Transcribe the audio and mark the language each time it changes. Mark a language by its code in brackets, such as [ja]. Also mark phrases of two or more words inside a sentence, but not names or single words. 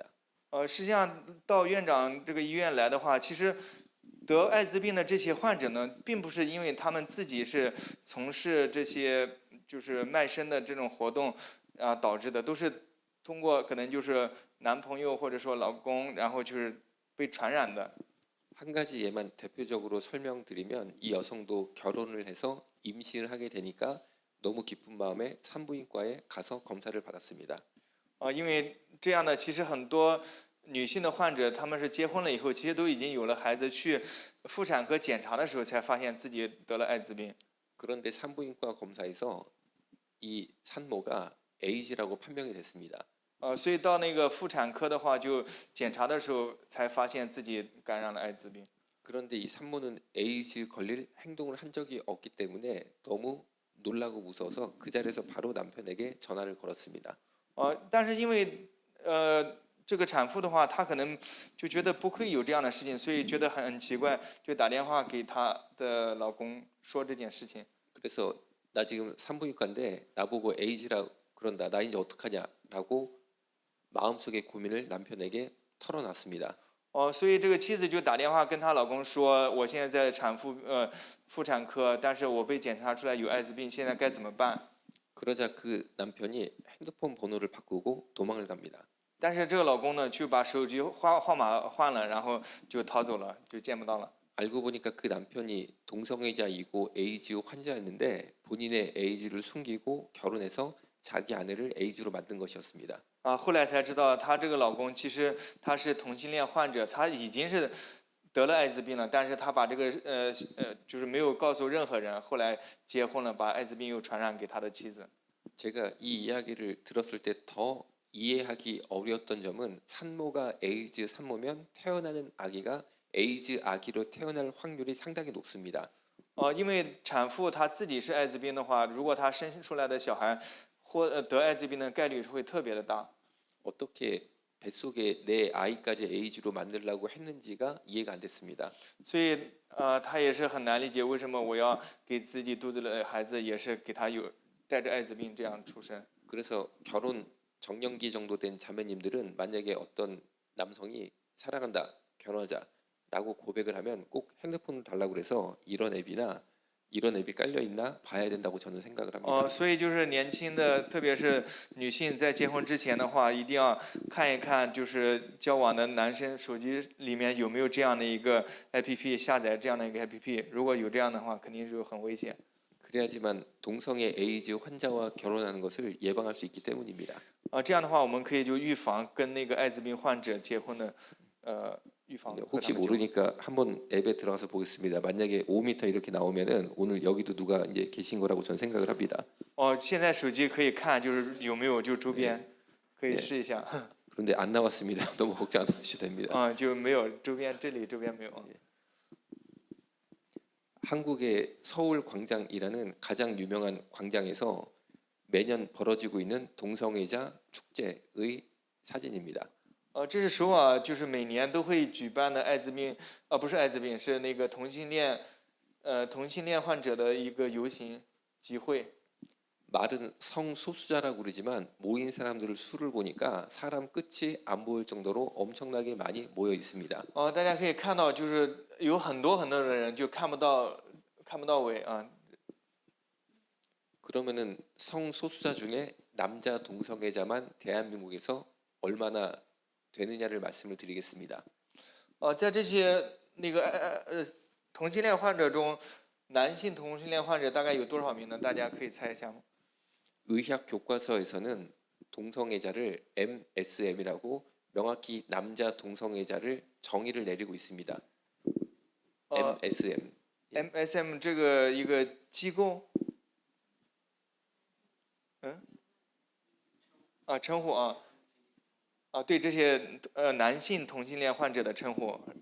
[zh] 实际上到院长这个医院来的话，其实得艾滋病的这些患者呢，并不是因为他们自己是从事这些就是卖身的这种活动导致的，都是通过可能就是男朋友或者说老公，然后就是被传染的。 [ko] 한 가지 예만 대표적으로 설명드리면 이 여성도 결혼을 해서 임신을 하게 되니까 너무 기쁜 마음에 산부인과에 가서 검사를 받았습니다. [zh] 因为这样的其实很多女性的患者，她们是结婚了以后，其实都已经有了孩子，去妇产科检查的时候才发现自己得了艾滋病。 [ko] 그런데 산부인과 검사에서 이 산모가 에이즈라고 판명이 됐습니다. [zh] 所以到那个妇产科的话，就检查的时候才发现自己感染了艾滋病。 [ko] 그런데 이 산모는 에이즈 걸릴 행동을 한 적이 없기 때문에 너무 놀라고 무서워서 그 자리에서 바로 남편에게 전화를 걸었습니다. [zh] 但是因为这个产妇的话，她可能就觉得不会有这样的事情，所以觉得很奇怪，就打电话给她的老公说这件事情。 [ko] 그래서 나 지금 산부인과인데 나보고 에이즈라 그런다. 나 이제 어떡하냐라고 마음속의 고민을 남편에게 털어놨습니다. [zh] 所以这个妻子就打电话跟她老公说，我现在在妇产科，但是我被检查出来有艾滋病，现在该怎么办？ [ko] 그러자 그 남편이 핸드폰 번호를 바꾸고 도망을 갑니다. [zh] 但是这个老公呢，就把手机号码换了，然后就逃走了，就见不到了。 [ko] 알고 보니까 그 남편이 동성애자이고 에이즈 환자였는데 본인의 에이즈를 숨기고 결혼해서 자기 아내를 에이즈로 만든 것이었습니다. [zh] 后来才知道，她这个老公其实他是同性恋患者，他已经是得了艾滋病了，但是他把这个就是没有告诉任何人，后来结婚了，把艾滋病又传染给他的妻子。 [ko] 제가 이 이야기를 들었을 때 더 이해하기 어려웠던 점은 산모가 에이즈 산모면 태어나는 아기가 에이즈 아기로 태어날 확률이 상당히 높습니다. [zh] 因为产妇她自己是艾滋病的话，如果她生出来的小孩得艾滋病的概率会特别的大。 [ko] 어떻게 뱃속에 내 아이까지 에이즈로 만들려고 했는지가 이해가 안 됐습니다. [zh] 所以她也是很难理解为什么我要给自己肚子里的孩子也是给他带着艾滋病这样出生。 [ko] 그래서 결혼 정년기 정도 된 자매님들은 만약에 어떤 남성이 사랑한다, 결혼하자라고 고백을 하면 꼭 핸드폰을 달라고 그래서 이런 앱이 깔려 있나 봐야 된다고 저는 생각을 합니다. [zh] 所以就是年轻的，特别是女性在结婚之前的话，一定要看一看，就是交往的男生手机里面有没有这样的一个 APP， 下载这样的一个 APP， 如果有这样的话，肯定是很危险。 [ko] 그래야지만 동성애 에이즈 환자와 결혼하는 것을 예방할 수 있기 때문입니다. [zh] 这样的话，我们可以就预防跟那个艾滋病患者结婚的预防。 [ko] 혹시 모르니까 한번 앱에 들어가서 보겠습니다. 만약에 5m 이렇게 나오면은 오늘 여기도 누가 이제 계신 거라고 저는 생각을 합니다. [zh] 现在手机可以看，就是有没有就周边，可以试一下。 [ko] 그런데 안 나왔습니다. 너무 걱정 안 하셔도 됩니다. [zh] 就没有周边，这里周边没有。 [ko] 한국의 서울 광장이라는 가장 유명한 광장에서 매년 벌어지고 있는 동성애자 축제의 사진입니다. [zh] 这是首尔就是每年都会举办的艾滋病，不是艾滋病，是那个同性恋患者的一个游行集会。 [ko] 말은 성소수자라고 그러지만 모인 사람들을 수를 보니까 사람 끝이 안 보일 정도로 엄청나게 많이 모여 있습니다. [zh] 大家可以看到，就是有很多的人就看不到尾啊。 [ko] 그러면은 성소수자 중에 남자 동성애자만 대한민국에서 얼마나 되느냐를 말씀을 드리겠습니다. [zh] 在这些那个同性恋患者中，男性同性恋患者大概有多少名呢？大家可以猜一下吗？ [ko] 의학 교과서에서는 동성애자를 MSM이라고 명확히 남자 동성애자를 정의를 내리고 있습니다. MSM. [zh] MSM 这个一个机构，称呼对这些男性同性恋患者的称呼